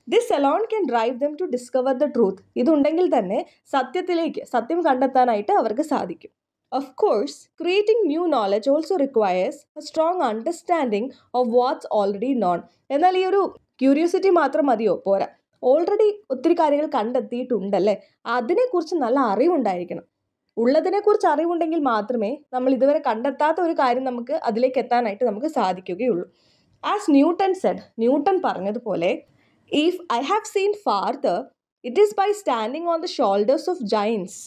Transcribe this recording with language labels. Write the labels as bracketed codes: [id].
[en] This alone can drive them to discover the truth. [ml] ഇതുണ്ടെങ്കിൽ തന്നെ സത്യം കണ്ടെത്താനായിട്ട് അവർക്ക് സാധിക്കും. [en] Of course, creating new knowledge also requires a strong understanding of what's already known. [ml] എന്നാൽ ഈ ഒരു ക്യൂരിയോസിറ്റി മാത്രം മതിയോ? പോരാ. ഓൾറെഡി ഒത്തിരി കാര്യങ്ങൾ കണ്ടെത്തിയിട്ടുണ്ടല്ലേ, അതിനെക്കുറിച്ച് നല്ല അറിവുണ്ടായിരിക്കണം. ഉള്ളതിനെക്കുറിച്ച് അറിവുണ്ടെങ്കിൽ മാത്രമേ നമ്മൾ ഇതുവരെ കണ്ടെത്താത്ത ഒരു കാര്യം നമുക്ക് അതിലേക്ക് എത്താനായിട്ട് നമുക്ക് സാധിക്കുകയുള്ളൂ. [en] as Newton said, [ml] ന്യൂട്ടൺ പറഞ്ഞതുപോലെ, [en] If I have seen farther it is by standing on the shoulders of giants.